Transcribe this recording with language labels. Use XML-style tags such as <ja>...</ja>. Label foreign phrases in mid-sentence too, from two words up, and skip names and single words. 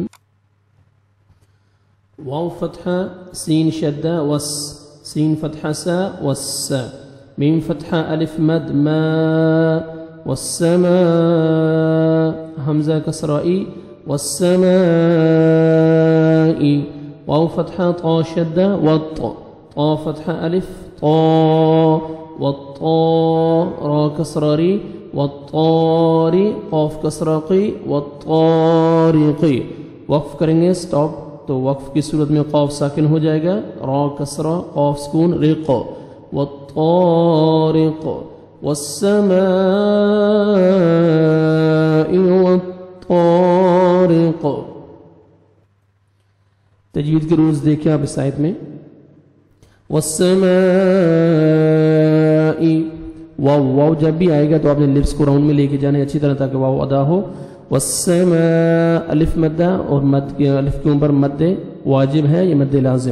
<ur>واو فتحہ، سین شدہ وس، سین فتحہ سا وس، میم فتحہ الف مد ما، والسماء، حمزہ کسرائی، والسماء، واو فتحہ طا شدہ وط، طا فتحہ الف طا، والطا، را کسراری، والطاری، قاف کسراقی، والطارقی۔ وقف کریں گے سٹاپ، تو وقف کی صورت میں قاف ساکن ہو جائے گا، را کسرہ، قاف سکون،</ur> <ar>رق، والطارق، والسماء والطارق۔</ar> <ur>تجوید کے رولز دیکھیں آپ اس آیت میں، والسماء، واو جب بھی آئے گا تو آپ نے لپس کو راؤنڈ میں لے کے جانے اچھی طرح تاکہ واو ادا ہو۔ والسماء، الف مدہ، اور مد کے الف کے اوپر مد واجب ہے، یہ مد لازم۔</ur>